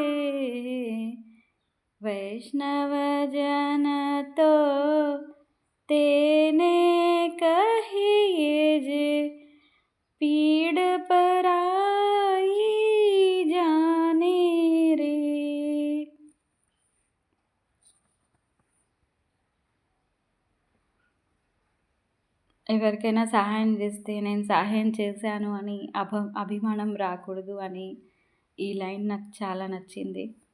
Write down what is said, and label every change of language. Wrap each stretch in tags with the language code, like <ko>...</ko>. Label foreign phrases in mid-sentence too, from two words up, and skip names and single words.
<gu>વૈષ્ણવ જન તો તેને કહીએ જે પીડ પરાઈ જાણે રે।</gu> <te>ఎవరికైనా సహాయం చేస్తే నేను సహాయం చేశాను అని అభిమానం రాకూడదు అని ఈ లైన్ నాకు చాలా నచ్చింది.</te>